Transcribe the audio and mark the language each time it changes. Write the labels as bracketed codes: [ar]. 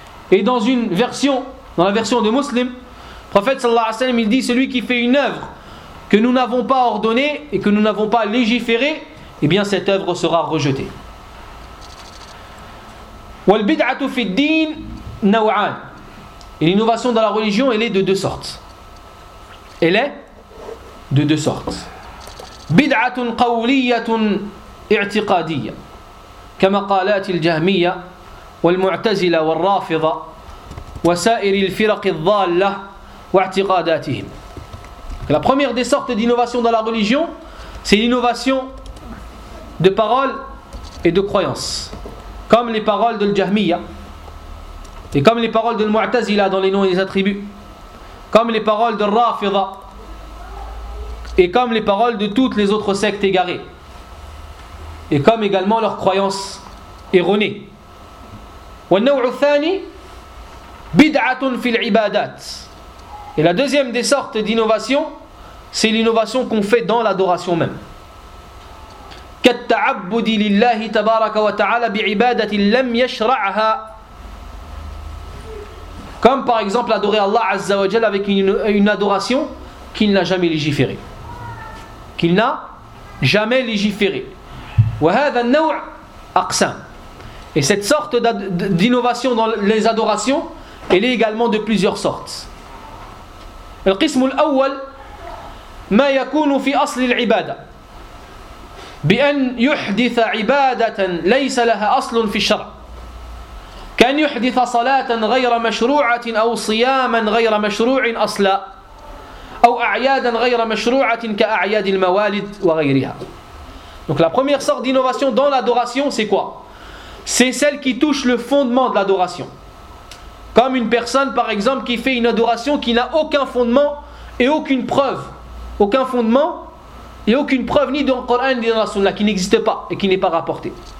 [fr] Et dans une version, dans la version de Muslim, le prophète sallallahu alayhi wasallam, il dit celui qui fait une œuvre que nous n'avons pas ordonnée et que nous n'avons pas légiférée, eh bien cette œuvre sera rejetée. [ar] والبدعة في الدين نوعان. [fr] Et l'innovation dans la religion, elle est de deux sortes. Elle est de deux sortes. [ar] بدعة قولية اعتقادية كما قالت الجهمية والمعتزلة والرافضة وسائر الفرق الضالة واعتقاداتهم. [fr] La première des sortes d'innovation dans la religion, c'est l'innovation de paroles et de croyances. Comme les paroles de l'Jahmiya, et comme les paroles de l'Mu'tazila dans les noms et les attributs, comme les paroles de l'Rafida, et comme les paroles de toutes les autres sectes égarées, et comme également leurs croyances erronées. [ar] وَالنَّوْعُ الثَّانِي بِدْعَةٌ فِي الْعِبَادَاتِ. [fr] Et la deuxième des sortes d'innovation, c'est l'innovation qu'on fait dans l'adoration même. [ar] كالتعبد لله تبارك وتعالى بعبادة لم يشرعها. [fr] Comme par exemple adorer Allah Azza wa Jal avec une adoration qu'il n'a jamais légiférée. Qu'il n'a jamais légiférée. [ar] وهذا النوع أقسام. [fr] Et cette sorte d'innovation dans les adorations, elle est également de plusieurs sortes. [ar] القسم الأول ما يكون في أصل العبادة. بأن يحدث عبادة ليس لها أصل في الشرع كأن يحدث صلاة غير مشروعة أو صياما غير مشروع أصلا أو أعيادا غير مشروعة كأعياد الموالد وغيرها. [fr] Donc la première sorte d'innovation dans l'adoration, c'est quoi? C'est celle qui touche le fondement de l'adoration. Comme une personne par exemple qui fait une adoration qui n'a aucun fondement et aucune preuve aucun fondement et aucune preuve ni dans le Coran ni dans la Sunna qui n'existe pas et qui n'est pas rapportée.